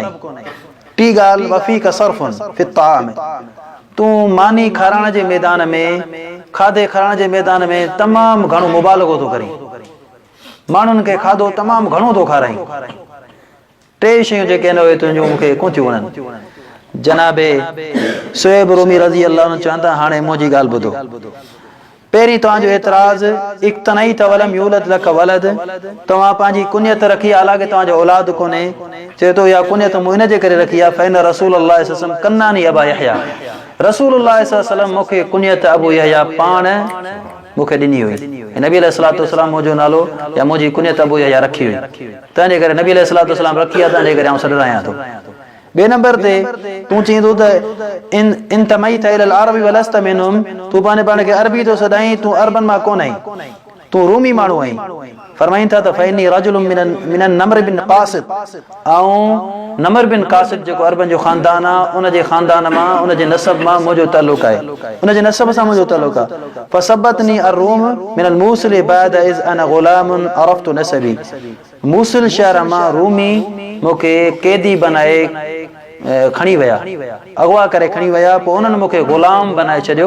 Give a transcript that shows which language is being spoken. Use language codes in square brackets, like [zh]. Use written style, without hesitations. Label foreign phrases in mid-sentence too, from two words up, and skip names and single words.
[sd] टी ॻाल्हि [ar] وفيك سرف في الطعام, [sd] तूं मानी खाराइण जे मैदान में, खाधे खाराइण जे मैदान में तमामु घणो मुबालगो थो करीं, माण्हुनि खे खाधो तमामु घणो थो खाराईं। टे शयूं जेके आहिनि उहे तुंहिंजूं मूंखे कोन थियूं वणनि। जनाबे सुहैब रूमी [ar] رضي الله عنه [sd] चवनि था हाणे मुंहिंजी ॻाल्हि ॿुधो। पहिरीं तव्हांजो एतिराज़ [ar] اكتنيت ولم يولد لك ولد, [sd] तव्हां पंहिंजी कुनियत रखी हालांकि तव्हांजो औलाद कोन्हे। चए थो इहा कुनियत मूं इन जे करे रखी आहे [ar] فإن رسول الله صلى الله عليه وسلم كناني أبا يحيى, رسول الله صلى الله عليه وسلم [sd] मूंखे कुनियत अबू यहया पाण मूंखे ॾिनी हुई। नबी [ar] عليه الصلاة والسلام [sd] मुंहिंजो नालो या मुंहिंजी कुनियत अबू यहया रखी हुई, तंहिंजे करे नबी [ar] عليه الصلاة والسلام [sd] रखी आहे, तंहिंजे करे आउं सॾायां थो। ॿिए नंबर ते तूं चईंदो त [ar] انتميت إلى العرب ولست منهم, [sd] तूं पंहिंजे पाण खे अरबी थो सॾाईं, तूं अरबन मां कोन आहीं, तूं रूमी माण्हू आहीं। फरमाइनि था त [ar] فإني رجل من النمر بن قاسط, [sd] ऐं नमर बिन क़ासिद जेको अरबन जो ख़ानदान आहे उन जे ख़ानदान मां, उन जे नसब मां मुंहिंजो तालुक़ आहे, उन जे नसब सां मुंहिंजो तालुक़ आहे। [ar] فسبتني الروم من الموصل بعد إذ أنا غلام عرفت نسبي, [sd] मूसिल शहर मां रूमी मूंखे कैदी बनाए खणी विया, अगवा करे खणी विया, पोइ उन्हनि मूंखे ग़ुलाम बनाए छॾियो।